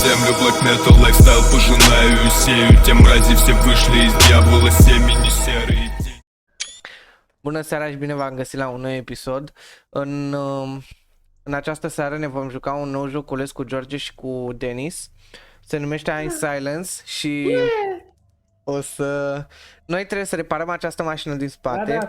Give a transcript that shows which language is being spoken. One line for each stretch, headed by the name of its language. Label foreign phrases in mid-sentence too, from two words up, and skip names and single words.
Russian: Свой black metal лайфстайл пожинаю и сею. Те мрази все вышли из дьявола семени серые.
Romanian: Bună seara și bine v-am găsit la un nou episod. În această seară ne vom juca un nou joculeț cu George și cu Denis. Se numește I'm Silence și o să... Noi trebuie să reparăm această mașină din spate